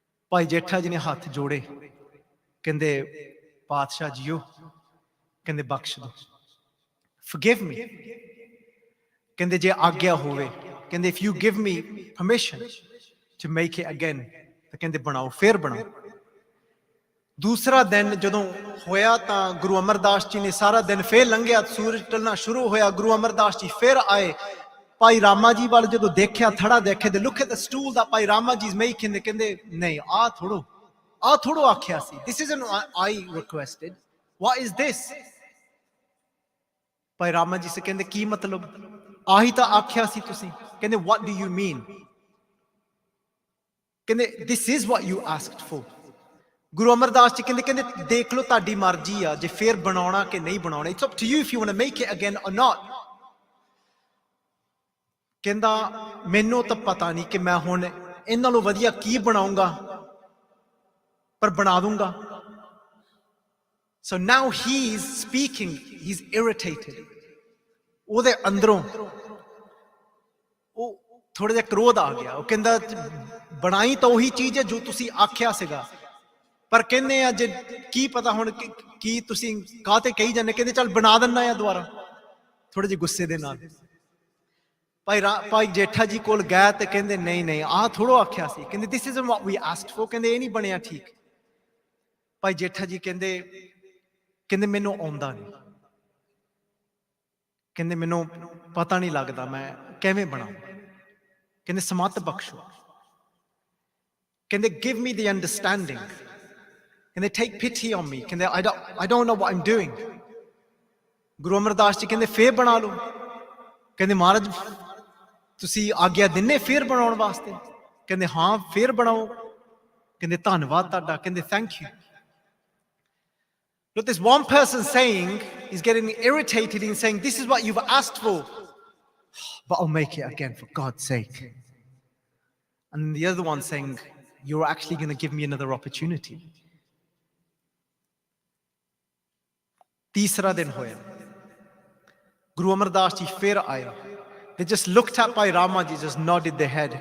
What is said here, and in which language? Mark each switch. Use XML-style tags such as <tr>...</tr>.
<pa>ਭਾਈ ਜੇਠਾ ਜੀ ਨੇ ਹੱਥ ਜੋੜੇ, ਕਹਿੰਦੇ ਪਾਤਸ਼ਾਹ ਜੀਓ, ਕਹਿੰਦੇ ਬਖਸ਼ ਦਿਓ,</pa> <en>forgive me,</en> <pa>ਕਹਿੰਦੇ ਜੇ ਆਗਿਆ ਹੋਵੇ</pa> <en>ਕਹਿੰਦੇ if you give me permission to make it again</en> <pa>ਤਾਂ ਕਹਿੰਦੇ ਬਣਾਓ, ਫੇਰ ਬਣਾਓ। ਦੂਸਰਾ ਦਿਨ ਜਦੋਂ ਹੋਇਆ ਤਾਂ ਗੁਰੂ ਅਮਰਦਾਸ ਜੀ ਨੇ ਸਾਰਾ ਦਿਨ ਫੇਰ ਲੰਘਿਆ, ਸੂਰਜ ਢਲਣਾ ਸ਼ੁਰੂ ਹੋਇਆ, ਗੁਰੂ ਅਮਰਦਾਸ ਜੀ ਫੇਰ ਆਏ। ਭਾਈ ਰਾਮਾ ਜੀ ਵੱਲ ਜਦੋਂ ਦੇਖਿਆ, ਥੜਾ ਦੇਖੇ, ਤੇ</pa> <en>look at the stool that</en> <pa>ਭਾਈ ਰਾਮਾ ਜੀ making, ਕਹਿੰਦੇ ਨਹੀਂ ਆਹ ਥੋੜੋ ਆਖਿਆ ਸੀ,</pa> <en>this isn't what I requested, what is this?</en> <pa>ਭਾਈ ਰਾਮਾ ਜੀ ਸੇ ਕਹਿੰਦੇ ਕੀ ਮਤਲਬ, ਆਹੀ ਤਾਂ ਆਖਿਆ ਸੀ ਤੁਸੀਂ।</pa> <en>ਕਹਿੰਦੇ what do you mean? ਕਹਿੰਦੇ this is what you asked for।</en> <pa>Guru Amardas ji ਕਹਿੰਦੇ ਦੇਖ ਲਓ ਤੁਹਾਡੀ ਮਰਜ਼ੀ ਆ ਜੇ ਫੇਰ ਬਣਾਉਣਾ ਕਿ ਨਹੀਂ ਬਣਾਉਣਾ,</pa> <en>it's up to you if you want to make it again or not।</en> <pa>ਕਹਿੰਦਾ ਮੈਨੂੰ ਤਾਂ ਪਤਾ ਨਹੀਂ ਕਿ ਮੈਂ ਹੁਣ ਇਹਨਾਂ ਨਾਲੋਂ ਵਧੀਆ ਕੀ ਬਣਾਉਂਗਾ, ਪਰ ਬਣਾ ਦੂੰਗਾ।</pa> <en>So now he's speaking, he's irritated।</en> <pa>ਉਹਦੇ ਅੰਦਰੋਂ ਉਹ ਥੋੜਾ ਜਿਹਾ ਕ੍ਰੋਧ ਆ ਗਿਆ। ਉਹ ਕਹਿੰਦਾ ਬਣਾਈ ਤਾਂ ਉਹੀ ਚੀਜ਼ ਹੈ ਜੋ ਤੁਸੀਂ ਆਖਿਆ ਸੀਗਾ, ਪਰ ਕਹਿੰਦੇ ਆ ਜੇ ਕੀ ਪਤਾ ਹੁਣ ਕੀ ਤੁਸੀਂ ਕਾਹਤੇ ਕਹੀ ਜਾਂਦੇ। ਕਹਿੰਦੇ ਚੱਲ ਬਣਾ ਦਿੰਦਾ ਆ ਦੁਬਾਰਾ, ਥੋੜੇ ਜਿਹੇ ਗੁੱਸੇ ਦੇ ਨਾਲ। ਭਾਈ ਜੇਠਾ ਜੀ ਕੋਲ ਗਏ ਤੇ ਕਹਿੰਦੇ ਨਹੀਂ ਆਹ ਥੋੜੋ ਆਖਿਆ ਸੀ।</pa> <en>ਕਹਿੰਦੇ this isn't what we asked for।</en> <pa>ਕਹਿੰਦੇ ਇਹ ਨਹੀਂ ਬਣਿਆ ਠੀਕ। ਭਾਈ ਜੇਠਾ ਜੀ ਕਹਿੰਦੇ ਮੈਨੂੰ ਆਉਂਦਾ ਨਹੀਂ, ਕਹਿੰਦੇ ਮੈਨੂੰ ਪਤਾ ਨਹੀਂ ਲੱਗਦਾ ਮੈਂ ਕਿਵੇਂ ਬਣਾਉਂ। ਕਹਿੰਦੇ ਸਮੱਤ ਬਖਸ਼ੋ।</pa> <en>ਕਹਿੰਦੇ give me the understanding। ਕਹਿੰਦੇ take pity on me। ਕਹਿੰਦੇ I don't know what I'm doing।</en> <pa>Guru Amardas ji ਕਹਿੰਦੇ ਫੇਰ ਬਣਾ ਲਓ। ਕਹਿੰਦੇ ਮਹਾਰਾਜ ਤੁਸੀਂ ਆਗਿਆ ਦਿੰਨੇ ਫੇਰ ਬਣਾਉਣ ਵਾਸਤੇ? ਕਹਿੰਦੇ ਹਾਂ ਫੇਰ ਬਣਾਓ। ਕਹਿੰਦੇ ਧੰਨਵਾਦ ਤੁਹਾਡਾ।</pa> <en>ਕਹਿੰਦੇ thank you। Look, this one person saying, he's getting irritated in saying, this is what you've asked for, but I'll make it again for God's sake. And the other one saying, you're actually going to give me another opportunity.</en> <pa>ਤੀਸਰਾ ਦਿਨ ਹੋਇਆ, ਗੁਰੂ ਅਮਰਦਾਸ ਜੀ ਫਿਰ ਆਏ।</pa> <en>They just looked at Bhai Rama ji, just nodded their head।</en>